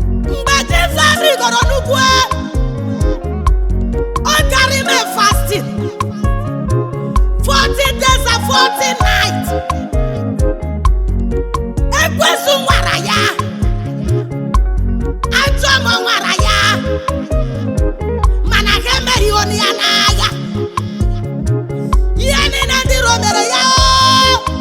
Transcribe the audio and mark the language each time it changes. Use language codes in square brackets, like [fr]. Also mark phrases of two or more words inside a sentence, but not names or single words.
[ig] Mgbe Jizọs rigoro n'ugwu, ọ gara ime fasting. [en] Forty days and forty nights. [ig] Ekwensu nwara ya. Ajọ mmụọ nwara ya. Mana ha emeghị ọnụ ya n'agha. Ihe niile ndị iro mere ya, o.